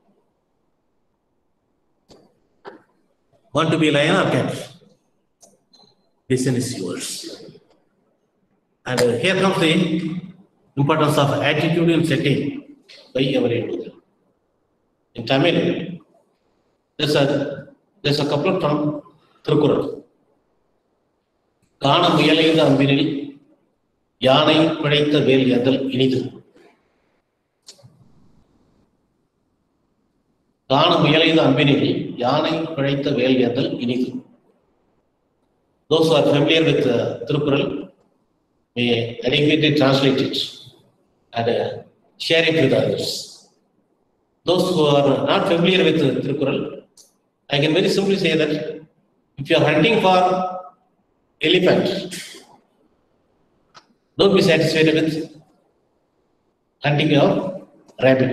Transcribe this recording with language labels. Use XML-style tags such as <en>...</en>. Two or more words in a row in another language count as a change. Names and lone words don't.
<en>Want to be lion or cat? Decision is yours. And here comes the importance of attitudinal setting by every individual. In Tamil, there's a couplet from Thirukkural.</en> <ta>கான முயலைத்த அம்பினில் யானை படைத்த வேல் யாடல் இனிது. காண முயலைத அன்பினில் யானை பிழைத்த வேல் ஏந்தல் இனிது.</ta> <en>Those who are familiar with Tirukural may adequately translate it and share it with others. Those who are not familiar with Tirukural, I can very simply say that if you are hunting for elephant, don't be satisfied with hunting your rabbit.</en>